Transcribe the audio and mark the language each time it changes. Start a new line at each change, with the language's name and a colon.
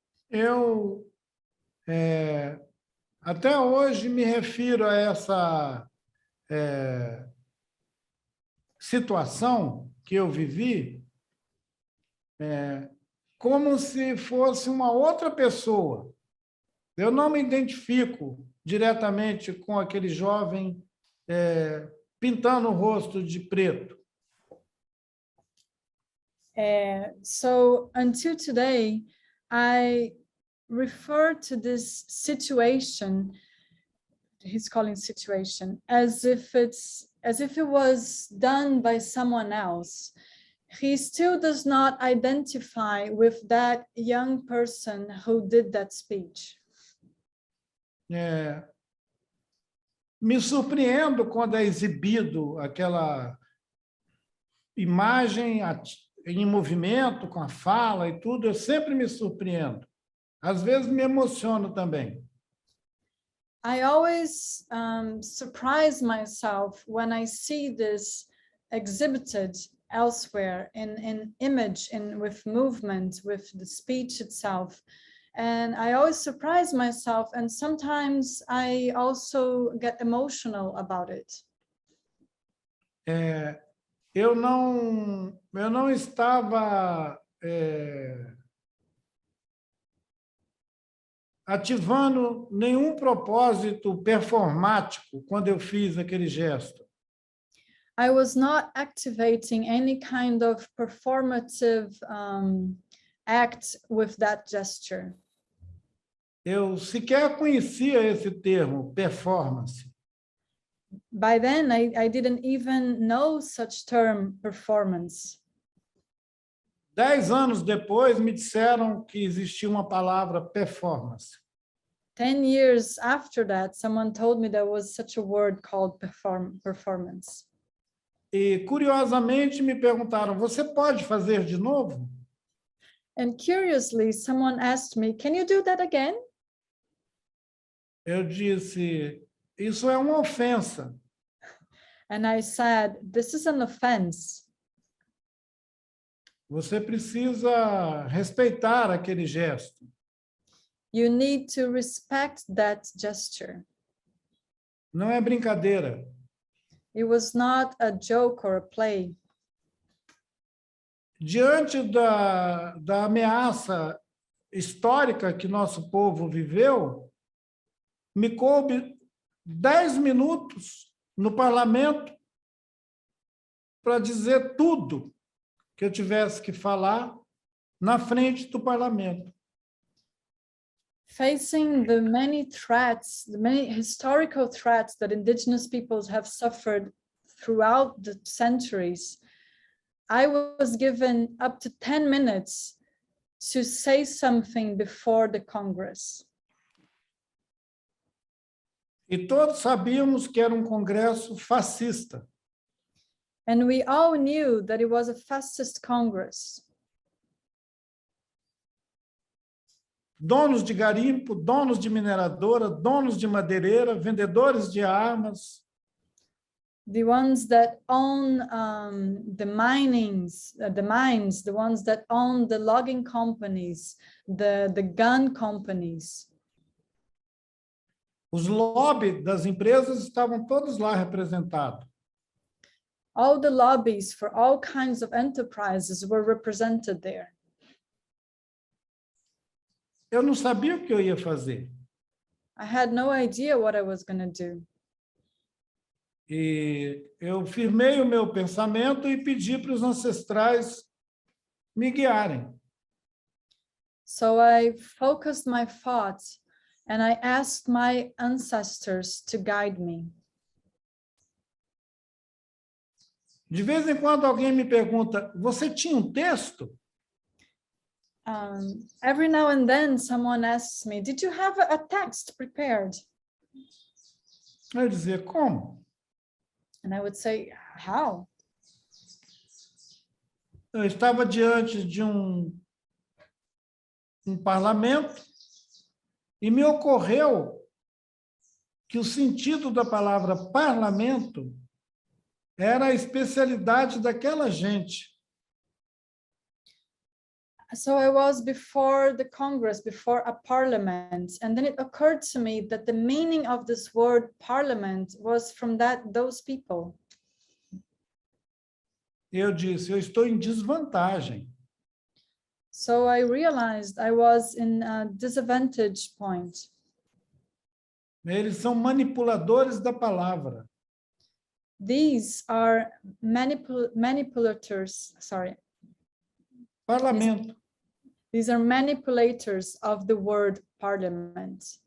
Portuguese: Eu, até hoje, me refiro a essa situação que eu vivi como se fosse uma outra pessoa. Eu não me identifico diretamente com aquele jovem pintando o rosto de preto.
English: So until today, I refer to this situation, he's calling situation, as if it was done by someone else. He still does not identify with that young person who did that speech.
Portuguese: Me surpreendo quando é exibido aquela imagem em movimento, com a fala e tudo, eu sempre me surpreendo. Às vezes me emociono também.
English: I always surprise myself when I see this exhibited elsewhere in image, with movement, with the speech itself. And I always surprise myself, and sometimes I also get emotional about it.
Portuguese: Eu não estava ativando nenhum propósito performático quando eu fiz aquele gesto.
English: I was not activating any kind of performative act with that gesture.
Portuguese: Eu sequer conhecia esse termo, performance.
English: By then, I didn't even know such term, performance.
Portuguese: 10 anos depois, me disseram que existia uma palavra performance.
English: 10 years after that, someone told me there was such a word called performance.
Portuguese: E, curiosamente, me perguntaram, você pode fazer de novo?
English: And curiously, someone asked me, can you do that again?
Portuguese: Eu disse, isso é uma ofensa.
English: And I said, this is an offense.
Portuguese: Você precisa respeitar aquele gesto.
English: You need to respect that gesture.
Portuguese: Não é brincadeira.
English: It was not a joke or a play.
Portuguese: Diante da ameaça histórica que nosso povo viveu, me coube 10 minutos no parlamento para dizer tudo que eu tivesse que falar na frente do parlamento.
English: Facing the many threats, the many historical threats that indigenous peoples have suffered throughout the centuries, I was given up to 10 minutes to say something before the Congress.
Portuguese: E todos sabíamos que era um congresso fascista.
English: And we all knew that it was a fascist Congress.
Portuguese: Donos de garimpo, donos de mineradora, donos de madeireira, vendedores de armas.
English: The ones that own the mines, the ones that own the logging companies, the gun companies.
Portuguese: Os lobbies das empresas estavam todos lá representados.
English: All the lobbies for all kinds of enterprises were represented there.
Portuguese: Eu não sabia o que eu ia fazer.
English: I had no idea what I was going to do.
Portuguese: E eu firmei o meu pensamento e pedi para os ancestrais me guiarem.
English: So I focused my thoughts and I asked my ancestors to guide me.
Portuguese: De vez em quando alguém me pergunta, você tinha um texto?
English: Every now and then someone asks me, did you have a text prepared?
Portuguese: Eu dizia, como?
English: And I would say, how?
Portuguese: Eu estava diante de um parlamento e me ocorreu que o sentido da palavra parlamento era a especialidade daquela gente.
English: So I was before the Congress, before a parliament, and then it occurred to me that the meaning of this word parliament was from those people.
Portuguese: Eu disse, eu estou em desvantagem.
English: So I realized I was in a disadvantage point.
Portuguese: Eles são manipuladores da palavra.
English: These are manipulators, sorry.
Portuguese: Parlamento.
English: These are manipulators of the word parliament.